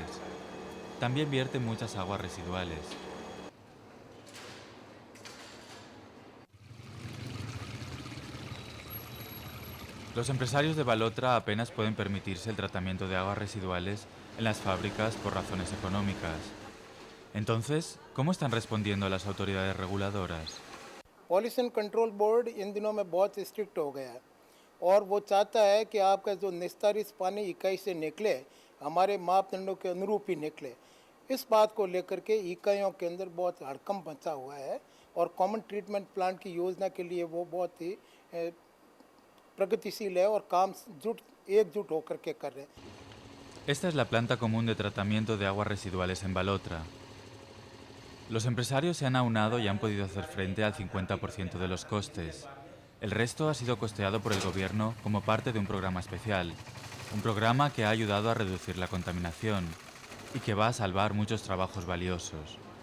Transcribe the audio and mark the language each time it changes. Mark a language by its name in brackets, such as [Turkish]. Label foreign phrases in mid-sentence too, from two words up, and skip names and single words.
[Spanish] También vierten muchas aguas residuales. Los empresarios de Balotra apenas pueden permitirse el tratamiento de aguas residuales en las fábricas por razones económicas. Entonces, ¿cómo están respondiendo las autoridades reguladoras? [English] pollution control board [Hindi] इन दिनों में बहुत स्ट्रिक्ट हो गया है और वो चाहता है कि आपका जो निस्तारित पानी इकाई से निकले हमारे मापदंडों के अनुरूप ही निकले। इस बात को लेकर के इकाइयों के अंदर बहुत हड़कंप मचा हुआ है और [English] common treatment plant [Hindi] की योजना के लिए वो बहुत ही प्रगतिशील है और काम एकजुट होकर के कर रहे हैं। [Spanish] Esta es la planta común de tratamiento de aguas residuales en Balotra. Los empresarios se han aunado y han podido hacer frente al 50% de los costes. El resto ha sido costeado por el gobierno como parte de un programa especial, un programa que ha ayudado a reducir la contaminación y que va a salvar muchos trabajos valiosos.